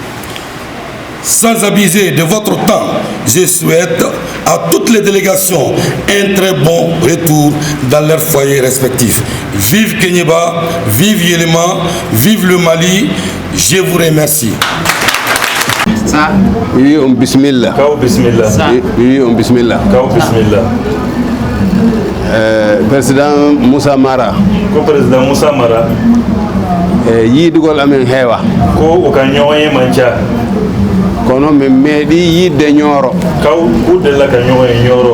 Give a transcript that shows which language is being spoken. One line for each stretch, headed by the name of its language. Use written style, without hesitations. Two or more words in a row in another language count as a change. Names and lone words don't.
French: Sans abuser de votre temps, je souhaite à toutes les délégations un très bon retour dans leurs foyers respectifs. Vive Kéniéba, vive Yéléma, vive le Mali, je vous remercie. Oui, bismillah.
Fula: Kaw bismillah.
French: Oui, bismillah.
Fula: Kaw bismillah.
French: Président Moussa Mara.
Fula: Ko président Moussa Mara. Yidugol amen heewa. Ko o ka ñoye manca. Kono min meeɗi yidde ñooro. Kaw kuddella ka ñoye ñooro.